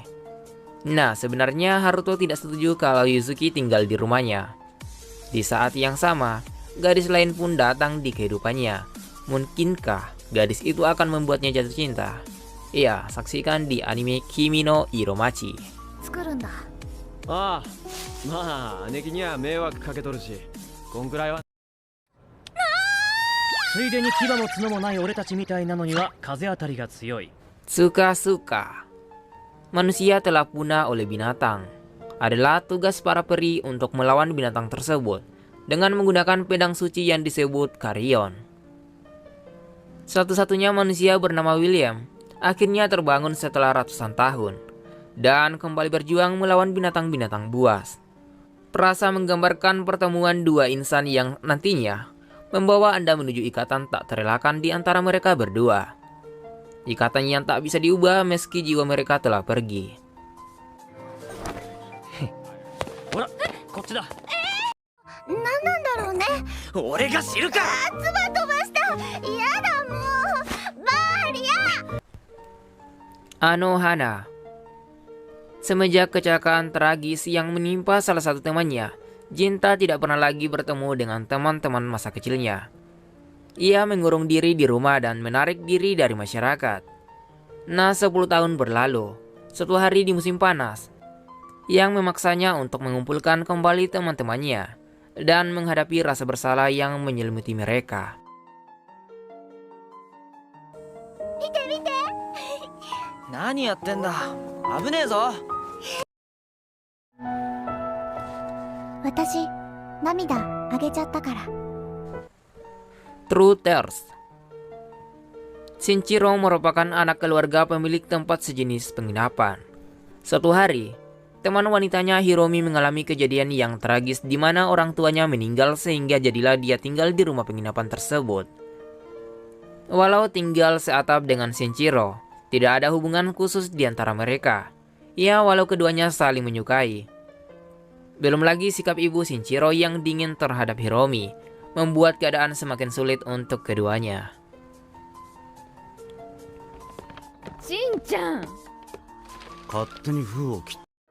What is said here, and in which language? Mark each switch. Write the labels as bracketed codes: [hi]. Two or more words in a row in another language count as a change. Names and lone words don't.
[id] Nah, sebenarnya Haruto tidak setuju kalau Yuzuki tinggal di rumahnya. Di saat yang sama, gadis lain pun datang di kehidupannya. Mungkinkah gadis itu akan membuatnya jatuh cinta? Iya, saksikan di anime Kimi no Iromachi. [ja] ああ、まあ姉貴には迷惑かけとるし、こんくらいは。ついでに牙も角もない俺たちみたいなのには風当たりが強い。 [id] Suka-suka. Manusia telah punah oleh binatang. Adalah tugas para peri untuk melawan binatang tersebut dengan menggunakan pedang suci yang disebut Karion. Satu-satunya manusia bernama William akhirnya terbangun setelah ratusan tahun dan kembali berjuang melawan binatang-binatang buas. Perasa menggambarkan pertemuan dua insan yang nantinya membawa Anda menuju ikatan tak terelakkan di antara mereka berdua. Ikatan yang tak bisa diubah meski jiwa mereka telah pergi. [ja] ほら、こっちだ。何なんだろうね。俺が知るか。唾飛ばした。嫌だもう。バーリア。 [id] Anohana. Semenjak kecelakaan tragis yang menimpa salah satu temannya, Jinta tidak pernah lagi bertemu dengan teman-teman masa kecilnya. Ia mengurung diri di rumah dan menarik diri dari masyarakat. Nah, 10 tahun berlalu, suatu hari di musim panas, yang memaksanya untuk mengumpulkan kembali teman-temannya dan menghadapi rasa bersalah yang menyelimuti mereka. [ja] 見て見て。何やってんだ。危ねえぞ。私、涙あげちゃったから。 [id] Truthers. Shinjiro merupakan anak keluarga pemilik tempat sejenis penginapan. Suatu hari, teman wanitanya Hiromi mengalami kejadian yang tragis di mana orang tuanya meninggal sehingga jadilah dia tinggal di rumah penginapan tersebut. Walau tinggal seatap dengan Shinjiro, tidak ada hubungan khusus di antara mereka. Ya, walau keduanya saling menyukai. Belum lagi sikap ibu Shinjiro yang dingin terhadap Hiromi membuat keadaan semakin sulit untuk keduanya. Shin-chan. [ja] 勝手に封を切っ。